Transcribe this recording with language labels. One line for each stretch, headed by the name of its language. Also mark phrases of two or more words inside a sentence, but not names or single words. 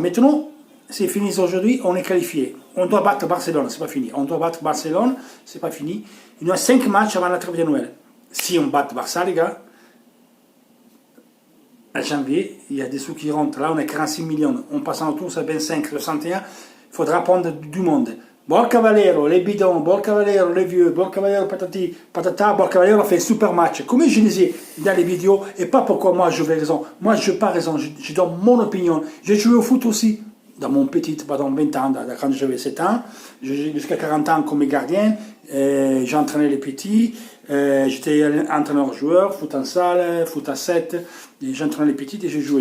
French: Maintenant, c'est fini aujourd'hui, on est qualifié. On doit battre Barcelone, c'est pas fini. On doit battre Barcelone, c'est pas fini. Il nous reste 5 matchs avant la trêve de Noël. Si on bat Barça, les gars, en janvier, il y a des sous qui rentrent. Là, on est 46 millions. On passe en tour, c'est 25, 61. Il faudra prendre du monde. Borja Valero, les bidons, Borja Valero, les vieux, Borja Valero, patati, patata, Borja Valero a fait un super match. Comme je disais dans les vidéos, et pas pourquoi moi je vais raison. Moi je n'ai pas raison, je donne mon opinion. J'ai joué au foot aussi, dans mon petit, pendant 20 ans, quand j'avais 7 ans, jusqu'à 40 ans comme gardien, j'ai entraîné les petits, j'étais entraîneur-joueur, foot en salle, foot à 7, j'entraînais les petits et j'ai joué.